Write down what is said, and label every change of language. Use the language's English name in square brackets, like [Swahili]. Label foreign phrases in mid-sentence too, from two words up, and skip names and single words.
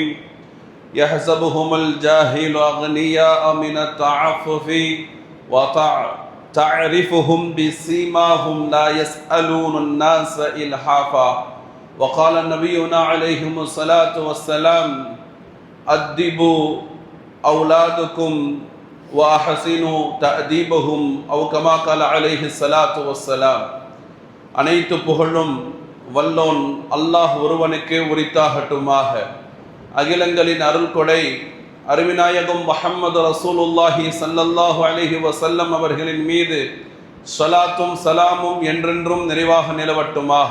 [Arabic] يحسبهم الجاهل أغنياء من التعفف وتعرفهم بسيماهم لا يسألون الناس إلحافا. وقال نبينا عليه الصلاة والسلام: أدبوا أولادكم وأحسنوا تأديبهم أو كما قال عليه الصلاة والسلام. [Tamil] அனைத்து புகழும் வல்லோன் அல்லாஹ் ஒருவனுக்கே உரித்தாகட்டுமாக. அகிலங்களின் அருள் கொடை அருவிநாயகம் முஹம்மது [Arabic] رسول الله صلى الله عليه وسلم [Tamil] அவர்களின் மீது ஸலாத்தும் சலாமும் என்றென்றும் நிறைவாக நிலவட்டுமாக.